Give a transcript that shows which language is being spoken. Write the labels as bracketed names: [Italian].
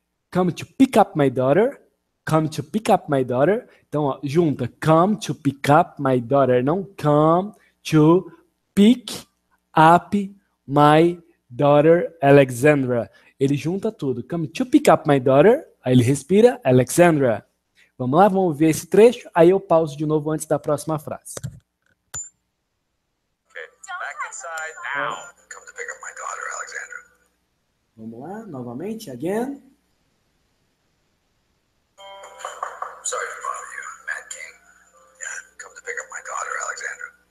[English] Come to pick up my daughter. Come to pick up my daughter. [Portuguese] Então, ó, junta. [English] Come to pick up my daughter. Não come to pick up my daughter, Alexandra. [Portuguese] Ele junta tudo. [English] Come to pick up my daughter. [Portuguese] Aí ele respira, Alexandra. Vamos lá, vamos ver esse trecho. Aí eu pauso de novo antes da próxima frase. [English] Okay. Back inside now. Come to pick up my daughter, Alexandra. [Portuguese] Vamos lá, novamente. [English] Again. Sorry to bother you, Matt King. Yeah, come to pick up my daughter, Alexandra.